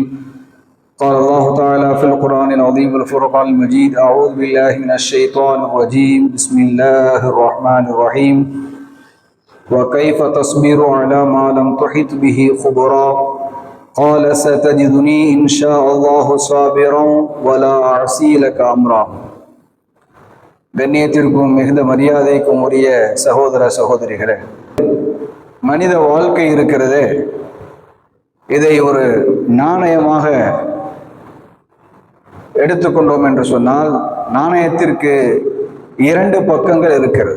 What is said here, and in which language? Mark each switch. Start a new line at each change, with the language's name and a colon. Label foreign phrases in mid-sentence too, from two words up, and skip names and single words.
Arabic: قال الله تعالى في القرآن العظيم والفرقان المجيد: أعوذ بالله من الشيطان الرجيم بسم الله الرحمن الرحيم. وكيف تصبر على ما لم تحط به خبرا قال ستجدني إن شاء الله صابرا ولا أعصي لك أمرا.
Tamil: கண்ணியத்திற்கும் மிகுந்த மரியாதைக்கும் உரிய சகோதர சகோதரிகளே, மனித வாழ்க்கை இருக்கிறது, இதை ஒரு நாணயமாக எடுத்துக்கொண்டோம் என்று சொன்னால் நாணயத்திற்கு இரண்டு பக்கங்கள் இருக்கிறது.